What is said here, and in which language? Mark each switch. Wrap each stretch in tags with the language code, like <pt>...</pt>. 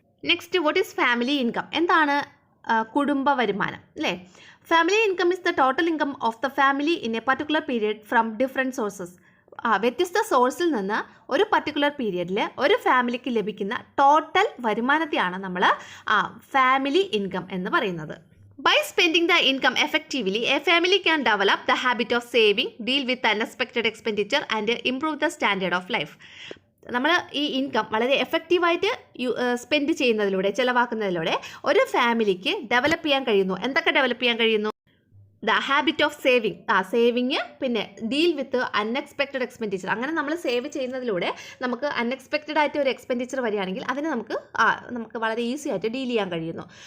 <en>Next, what is family income?</en> <ml>എന്താണ് കുടുംബ വരുമാനം അല്ലേ?</ml> <en>Family income is the total income of the family in a particular period from different sources.</en> <ml>വ്യത്യസ്ത സോഴ്സിൽ നിന്ന് ഒരു പർട്ടിക്കുലർ പീരിയഡിൽ ഒരു ഫാമിലിക്ക് ലഭിക്കുന്ന ടോട്ടൽ വരുമാനത്തെയാണ് നമ്മൾ ഫാമിലി ഇൻകം എന്ന് പറയുന്നത്.</ml> <en>By spending the income effectively, a family can develop the habit of saving, deal with unexpected expenditure and improve the standard of life.</en> <ml>നമ്മൾ ഈ ഇൻകം വളരെ എഫക്റ്റീവായിട്ട് സ്പെൻഡ് ചെയ്യുന്നതിലൂടെ, ചിലവാക്കുന്നതിലൂടെ ഒരു ഫാമിലിക്ക് ഡെവലപ്പ് ചെയ്യാൻ കഴിയുന്നു. എന്തൊക്കെ ഡെവലപ്പ് ചെയ്യാൻ കഴിയുന്നു?</ml> <en>The habit of saving, saving, പിന്നെ deal with unexpected expenditure.</en> <ml>അങ്ങനെ നമ്മൾ സേവ് ചെയ്യുന്നതിലൂടെ നമുക്ക് അൺഎക്സ്പെക്റ്റഡ് ആയിട്ട് ഒരു എക്സ്പെൻഡിച്ചർ വരികയാണെങ്കിൽ അതിനെ നമുക്ക് വളരെ ഈസി ആയിട്ട് ഡീൽ ചെയ്യാൻ കഴിയുന്നു.</ml>